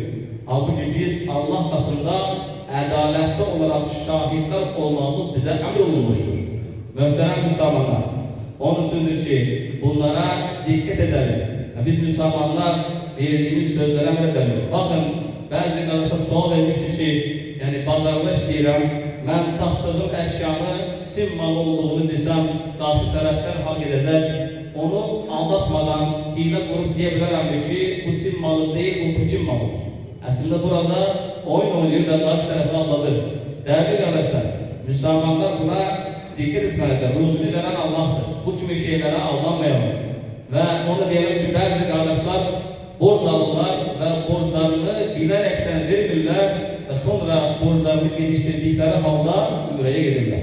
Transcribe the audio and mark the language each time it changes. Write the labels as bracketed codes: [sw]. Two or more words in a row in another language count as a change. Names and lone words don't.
[tr] Halbuki biz Allah katında adaletli olarak şahitler olmamız bize emrolunmuştur. [az] Möhtərəm Müslümanlar, onun üçündür ki, bunlara [tr] dikkat edelim. Biz Müslümanlar verdiğimiz sözlere əməl edelim. [az] Bakın, bazı kardeşler sual vermişti ki, yani bazarda işləyirəm, mən satdığım əşyanı Çin malı olduğunu desəm, karşı tərəflər hak edəcək, [tr] onu aldatmadan hile kurup diyebilirim [az] ki, [tr] bu Çin malı değil, bu Pekin malıdır. Aslında burada oyun oynuyor ve karşı tarafı aldadır. Değerli kardeşler, Müslümanlar buna dikkat etmelidir. Ruzunu veren Allah'tır. Bu gibi şeylere aldanmayalım. Ve onu diyelim ki bazı kardeşler borç alırlar ve borçlarını bilerekten verirler ve sonra borçlarını geliştirdikleri halde ümreye gelirler.